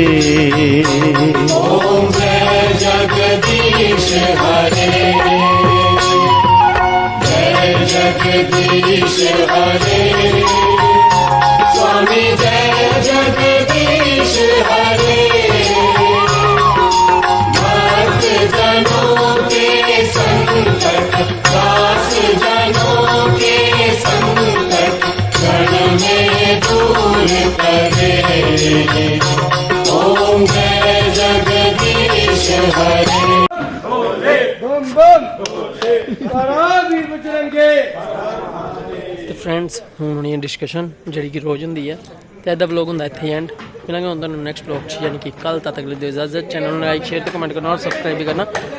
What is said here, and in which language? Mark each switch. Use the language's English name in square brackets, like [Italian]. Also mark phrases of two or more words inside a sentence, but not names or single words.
[Hindi] ओम जय जगदीश हरे, जय जगदीश हरे, स्वामी जय जगदीश हरे, भक्त जनों के संकट दास जनों के संकट क्षण में दूर करे। ओम जय जगदीश हरे। [Punjabi] ਤੇ ਫਰੈਂਡਸ ਹੁਣ ਹੋਣੀ ਹੈ ਡਿਸਕਸ਼ਨ ਜਿਹੜੀ ਕਿ ਰੋਜ਼ ਹੁੰਦੀ ਹੈ ਤੇ ਇਹਦਾ ਵਲੌਗ ਹੁੰਦਾ ਇੱਥੇ ਐਂਡ। ਮਿਲਾਂਗੇ ਹੁਣ ਤੁਹਾਨੂੰ [English] next vlog [Punjabi] 'ਚ, ਯਾਨੀ ਕਿ ਕੱਲ। ਤਦ ਤੱਕ ਲਈ ਦਿਓ ਇਜਾਜ਼ਤ। ਚੈਨਲ ਨੂੰ [English] like share [Punjabi] ਤੇ ਕਮੈਂਟ ਕਰਨਾ ਔਰ ਸਬਸਕ੍ਰਾਈਬ ਵੀ ਕਰਨਾ।